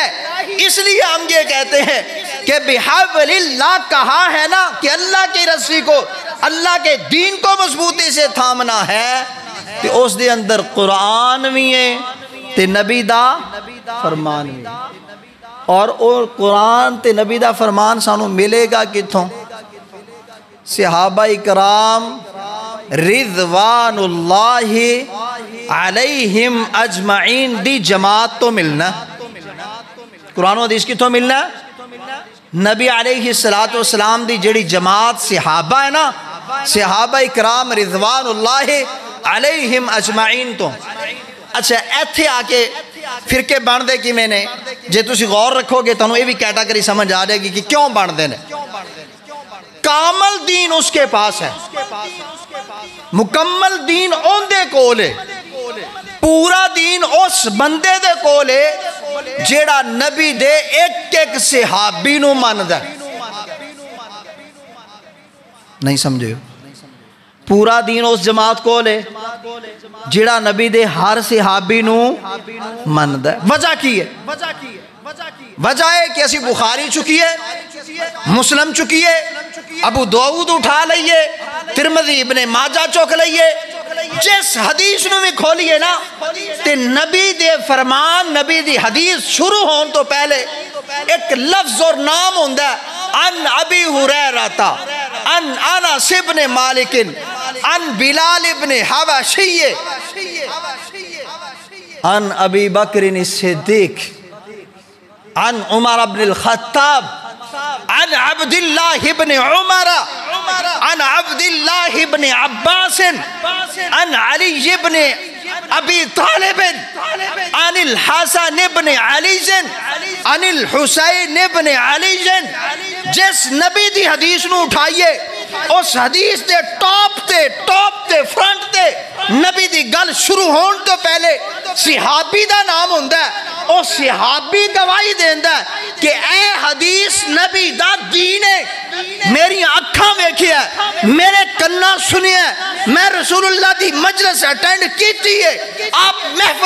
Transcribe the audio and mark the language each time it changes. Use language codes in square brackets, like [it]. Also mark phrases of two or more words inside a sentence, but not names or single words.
[ur] اس لیے ہم یہ کہتے ہیں کہ بحبل اللہ کہا ہے نا کہ اللہ کی رسی کو، اللہ کے دین کو مضبوطی سے تھامنا ہے، کہ [pa] اس دے اندر قرآن بھی ہے تے نبی دا فرمان بھی. اور قرآن تے نبی دا فرمان سانو ملے گا کتھوں؟ صحابہ کرام رضوان اللہ علیہم اجمعین دی جماعت تو ملنا. قرآن و حدیث کتھوں ملنا؟ نبی علیہ السلام دی جڑی جماعت صحابہ ہے نا، صحابہ کرام رضوان اللہ علیہم اجمعین تو. اچھا ایتھے آ کے فرقے بن دے کی میں نے جے تسی غور رکھو گے تانوں یہ بھی کیٹاگری سمجھ آ جائے گی کہ کیوں بن دے نے. [ur] کامل دین اس کے پاس ہے، [pa] مکمل دین اون دے کولے، پورا دین اس بندے دے کولے جیڑا نبی دے ایک ایک صحابی نو ماندا ہے. نہیں سمجھے؟ پورا دین اس جماعت کولے جیڑا نبی دے ہر صحابی نو ماندا ہے. وجہ کی ہے؟ وجہ ہے کہ اسی بخاری چکیے، مسلم چکیے، ابو داؤد اٹھا لئیے، ترمذی ابن ماجہ چوک لئیے، جس حدیث نو بھی کھولیے نا تے نبی دے فرمان، نبی دی حدیث شروع ہون تو پہلے ایک لفظ اور نام ہوندہ ہے، [ar] ان ابی ہریرہ، ان انس ابن مالک، ان بلال ابن حبشی، ان ابی بکر الصدیق، عن عمر بن الخطاب، عن عبد الله بن عمر، عن عبد الله بن عباس، عن علي بن ابی طالب، عن الحسن بن علی، عن الحسین بن علی. [pa] جس نبی دی حدیث نو اٹھائیے اس حدیث دے ٹاپ تے فرنٹ تے نبی دی گل شروع ہون تو پہلے صحابی دا نام ہوندہ ہے. اور صحابی گواہی دیندہ ہے کہ اے حدیث نبی دا دین ہے. میری آنکھاں دیکھی ہے، میرے کناں سنی ہے، میں رسول اللہ دی مجلس اٹینڈ کیتی ہے، آپ محفل